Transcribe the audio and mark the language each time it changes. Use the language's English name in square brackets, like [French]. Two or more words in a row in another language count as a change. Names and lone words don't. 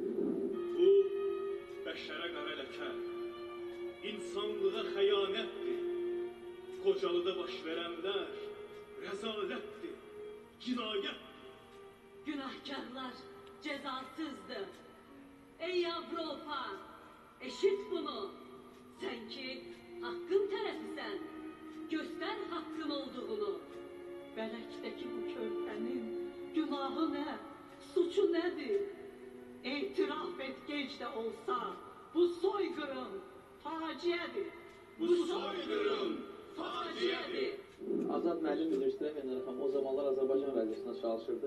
[Azerbaijani] Bu, bəşərə qara ləkə, insanlığa xəyanətdir. Xocalıda baş verənlər rəzalətdir, cinayətdir. [Turkish] Günahkarlar cezasızdır. [Azerbaijani] Ey Avropa, eşit bunu. [Turkish] Sen ki hakkın tərəfisən, göster hakkın olduğunu. [Azerbaijani] Bələkdəki bu körpənin günahı nə, suçu nədir? İtiraf et gec də olsa, bu soyqırım faciədir. Bu soyqırım faciədir. Azad müəllim bilirsinizlər, o zamanlar Azərbaycan radiosunda çalışırdı.